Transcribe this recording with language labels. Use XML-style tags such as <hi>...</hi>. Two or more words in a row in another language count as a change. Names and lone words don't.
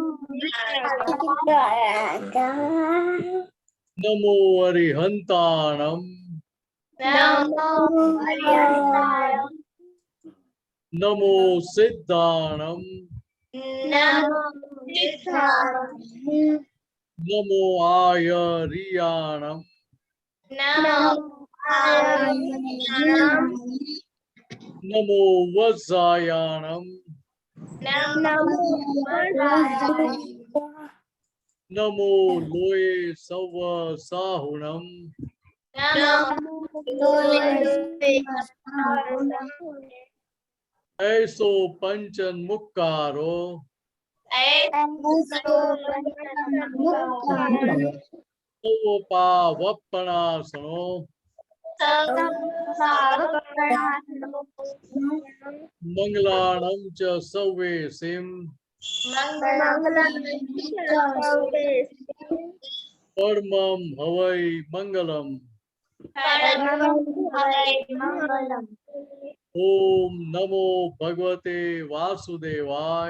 <pra>નમો અરિહંતાણમ નમો સિદ્ધાણમ નમો આયરિયાણમ નમો વજ્જાયાણમ નમો લોય સવ સાહુણમ ऐसो पंचन मुक्कारो पा वपणासनो मंगलाणं च सवे सिम परमं हवै मंगलम</pra> <sa>ओम नमो भगवते वासुदेवाय।</sa>